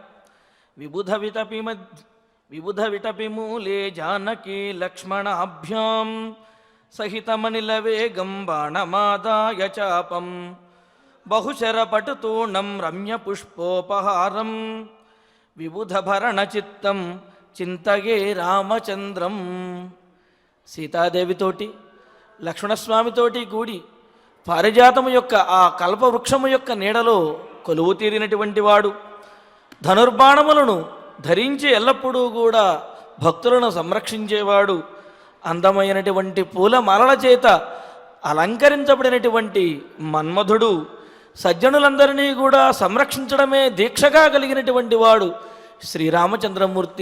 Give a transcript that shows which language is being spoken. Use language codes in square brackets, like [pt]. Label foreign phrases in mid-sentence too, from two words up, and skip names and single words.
[sa] विबुधविटपिमूले जानकी लक्ष्मणाभ्यां सहितमनिलवेगं बाणमादाय चापं बहुशरपटुतूर्णं रम्यपुष्पोपहारं विबुधभरणचित्तं చింతగే రామచంద్రం. [te] సీతాదేవితోటి లక్ష్మణస్వామితోటి కూడి పారిజాతము యొక్క ఆ కల్పవృక్షము యొక్క నీడలో కొలువు తీరినటువంటి వాడు, ధనుర్బాణములను ధరించి ఎల్లప్పుడూ కూడా భక్తులను సంరక్షించేవాడు, అందమైనటువంటి పూలమాలల చేత అలంకరించబడినటువంటి మన్మధుడు, సజ్జనులందరినీ కూడా సంరక్షించడమే దీక్షగా కలిగినటువంటి వాడు శ్రీరామచంద్రమూర్తి.